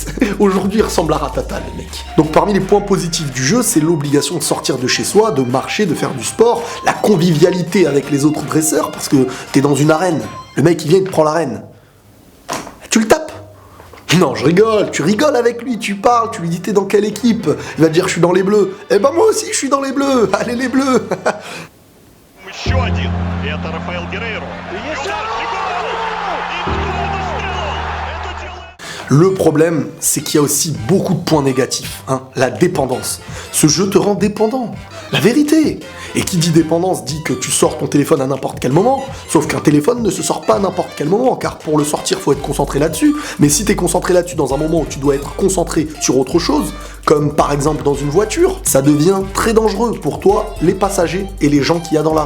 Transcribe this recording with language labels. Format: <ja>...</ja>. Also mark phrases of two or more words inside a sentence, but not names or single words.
<fr>Aujourd'hui, il ressemble à Ratata, le mec. Donc parmi les points positifs du jeu, c'est l'obligation de sortir de chez soi, de marcher, de faire du sport, la convivialité avec les autres dresseurs, parce que t'es dans une arène. Le mec, il vient, il te prend l'arène. Tu le tapes. Non, je rigole, tu rigoles avec lui, tu parles, tu lui dis t'es dans quelle équipe? Il va te dire je suis dans les bleus. Eh ben moi aussi je suis dans les bleus, allez les bleus.</fr> <ru>Еще один. Это Рафаэл Геррейро. И удар, и гол! И кто это сделал?</ru> <fr>Le problème, c'est qu'il y a aussi beaucoup de points négatifs, hein, la dépendance. Ce jeu te rend dépendant, la vérité. Et qui dit dépendance dit que tu sors ton téléphone à n'importe quel moment, sauf qu'un téléphone ne se sort pas à n'importe quel moment, car pour le sortir, faut être concentré là-dessus. Mais si t'es concentré là-dessus dans un moment où tu dois être concentré sur autre chose, comme par exemple dans une voiture, ça devient très dangereux pour toi, les passagers et les gens qu'il y a dans la rue.</fr>